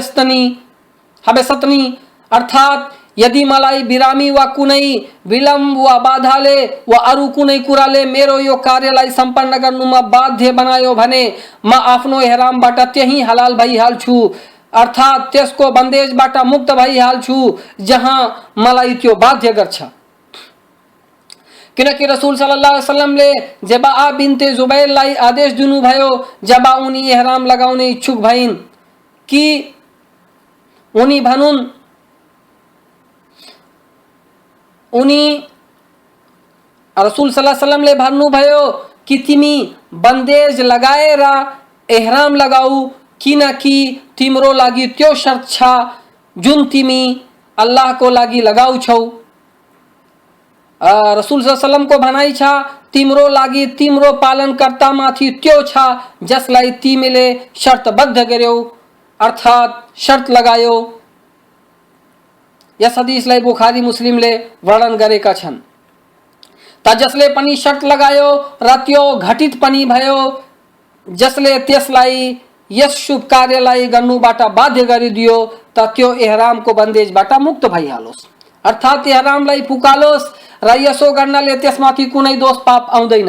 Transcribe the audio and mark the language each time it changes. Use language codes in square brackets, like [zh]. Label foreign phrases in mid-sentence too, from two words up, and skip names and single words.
[ne] हबसतनी अर्थात यदि मलाई बिरामी वा कुनै विलम्ब वा बाधाले वा अरु कुनै कुराले मेरो यो कार्यलाई सम्पन्न गर्नुमा बाध्य बनायो भने म आफ्नो इहरामबाट त्यही हलाल भइहाल्छु अर्थात त्यसको बन्देजबाट मुक्त भइहाल्छु जहाँ मलाई त्यो बाध्य गर्छ। किनकि रसूल [ar] صلى الله عليه وسلم [ne] ले जबा बिनते जुबैर लाई आदेश दिनु भयो जबा उनी एहराम लगाउने इच्छुक भइन् कि उनी भनुन् उनी रसूल [ar] صلى الله عليه وسلم [ne] ले भन्नुभयो कि तिमी बन्देज लगाएर एहराम लगाऊ किनकि तिम्रो लागि त्यो शर्त छ जुन तिमी अल्लाहको लागि लगाउँछौ। रसूल [ar] صلى الله عليه وسلم [ne] को भनाइ छ तिम्रो लागि तिम्रो पालनकर्तामाथि त्यो छ जसलाई तिमीले शर्तबद्ध गर्यौ अर्थात शर्त लगायो। यस हदिसलाई बुखारी मुस्लिमले वर्णन गरेका छन्। त जसले पनि शर्त लगायो र त्यो घटित पनि भयो जसले त्यसलाई यस शुभ कार्यलाई गर्नुबाट बाध्य गरिदियो त त्यो एहरामको बन्देजबाट मुक्त भइहालोस् अर्थात एहरामलाई पुकालोस् र यसो गर्नाले त्यसमाथि कुनै दोष पाप आउँदैन।